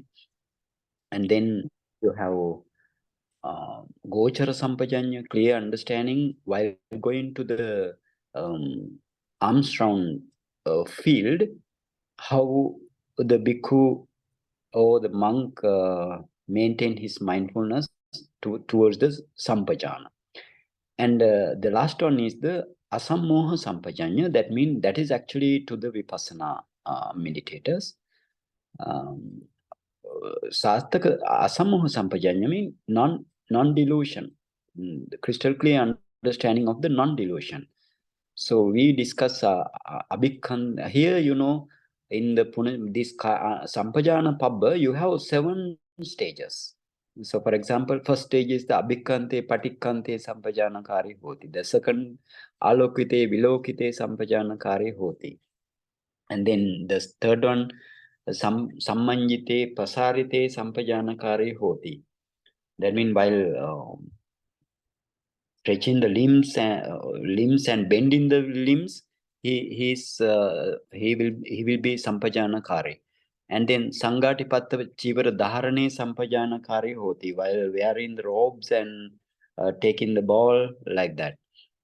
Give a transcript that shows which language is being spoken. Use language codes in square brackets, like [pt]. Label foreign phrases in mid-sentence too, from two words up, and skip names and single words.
[en] And then you have [pi] Gochara sampajanya, [en] clear understanding while going to the arms round field, how the bhikkhu or the monk maintain his mindfulness towards the sampajana. And the last one is the [pi] asammoha sampajanya. [en] That means that is actually to the vipassana meditators. [pi] Sastaka asammoha sampajanya [en] means non-delusion, the crystal clear understanding of the non-delusion. So we discuss abhikkhanda here. You know, in the this [pi] Sampajana Pabba, [en] you have 7 stages. So, for example, first stage is the [pi] abhikkante patikkante sampajanakare hoti. [en] The second, [pi] alokite vilokite sampajanakare hoti. [en] And then the third one, [pi] sammanjite pasarite sampajanakare hoti. [en] That means while stretching the limbs and bending the limbs, he will be sampajanakare. And then [pi] Sangatipatta Chivara Dharane Sampajanakare hoti, [en] while wearing the robes and taking the ball like that.